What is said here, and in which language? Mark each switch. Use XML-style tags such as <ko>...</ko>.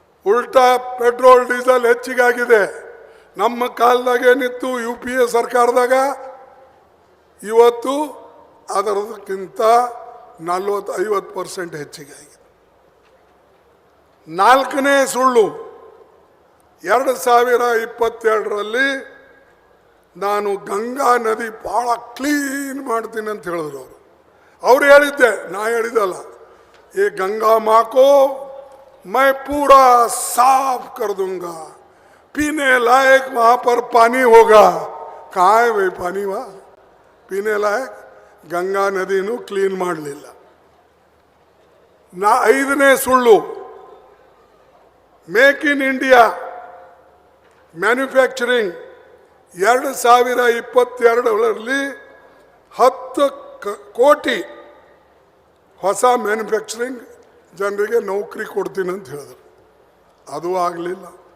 <kn>ಉಲ್ಟಾ petrol diesel ಹೆಚ್ಚಿಗಾಗಿದೆ. ನಮ್ಮ ಕಾಲದಾಗ ಏನಿತ್ತು UPA ಸರ್ಕಾರದಾಗ, ಇವತ್ತು ಅದರದಕ್ಕಿಂತ 40-50% ಹೆಚ್ಚಿಗೆ ಆಗಿದೆ. ನಾಲ್ಕನೇ ಸುಳ್ಳು, 2022ರಲ್ಲಿ ನಾನು ಗಂಗಾ ನದಿ ಭಾಳ ಕ್ಲೀನ್ ಮಾಡ್ತೀನಿ ಅಂತ ಹೇಳಿದ್ರು ಅವ್ರು ಹೇಳಿದ್ದೆ, ನಾ ಹೇಳಿದಲ್ಲ.</kn> <hi>ये गंगा माँ को मैं पूरा साफ कर दूंगा, पीने लायक वहां पर पानी होगा. कहाँ है भाई पानी? वहाँ पीने लायक गंगा</hi> <kn>नदीनू क्लीन ಮಾಡಲಿಲ್ಲ. ಐದನೇ ಸುಳ್ಳು, ಮೇಕ್ ಇನ್ ಇಂಡಿಯಾ ಮ್ಯಾನುಫ್ಯಾಕ್ಚರಿಂಗ್ 2022ರಲ್ಲಿ 10 ಕೋಟಿ ಹೊಸ ಮ್ಯಾನುಫ್ಯಾಕ್ಚರಿಂಗ್ ಜನರಿಗೆ ನೌಕರಿ ಕೊಡ್ತೀನಿ ಅಂತ ಹೇಳಿದ್ರು. ಅದು ಆಗಲಿಲ್ಲ.</kn>